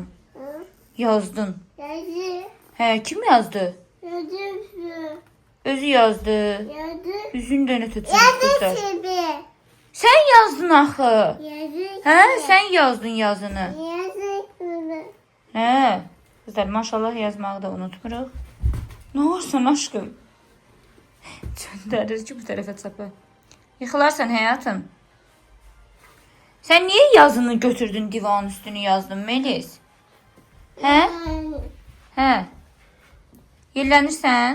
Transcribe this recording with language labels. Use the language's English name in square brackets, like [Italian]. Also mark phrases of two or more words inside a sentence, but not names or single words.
[Azerbaijani] Yazdın. Kim yazdı? Özü yazdı. Üzün dönə tutulur. Sen yazdın axı. Sen yazdın yazını. Qızlar, maşallah yazmağı da unutmuruq. [Turkish] Ne olursan aşkım. Döndürür ki bu tarafa çapı. Yıkılarsan hayatım. Sen niye yazını götürdün divanın üstünü yazdın Melis? He? He. [Azerbaijani] Yerlənirsən?